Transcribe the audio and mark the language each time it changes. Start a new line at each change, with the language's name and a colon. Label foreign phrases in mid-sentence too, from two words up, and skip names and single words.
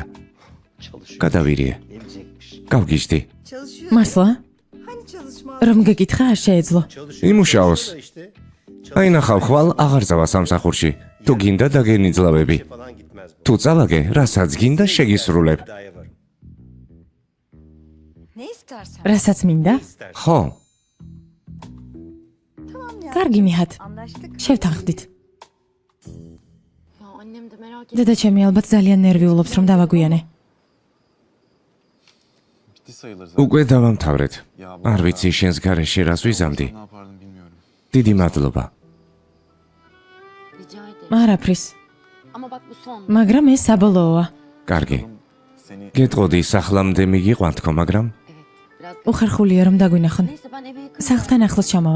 Georgian: გადავირიე. გავგიჟდი. მართლა? რომ გეკითხა არ შეეძლო. იმუშაოს. აი ნახავ, ხვალ აღარ წავა სამსახურში. თუ გინდა დაგენიძლავები. თუ წავაგე, რასაც გინდა შეგისრულებ.
Turkish: Ne istersen.
Georgian: რასაც მინდა? ხო, კარგი ნიჰად.
Turkish: Anlaştık.
Georgian: შევთანხმდით.
Turkish: Ya annem de merak ediyor.
Georgian: დედა ჩემი ალბათ ძალიან ნერვიულობს რომ დავაგვიანე.
Turkish: Bitti sayılır zaten.
Georgian: უკვე დავამთავრეთ. არ ვიცი შენს გარეშე რას ვიზამდი.
Turkish: Ne yapardım bilmiyorum.
Georgian: დიდი მადლობა.
Turkish: Rica ederim.
Georgian: არაფრის.
Turkish: Ama bak bu son.
Georgian: მაგრამ ეს საბოლოოა. კარგი.
Turkish: Seni
Georgian: გეტყოდი სახლამდე მიგიყვანთ ხო, მაგრამ
Turkish: Evet. Biraz
Georgian: უხერხულია რომ დაგვინახონ.
Turkish: Neyse ben eve yakın.
Georgian: სახლთან ახლოს ჩამავალ.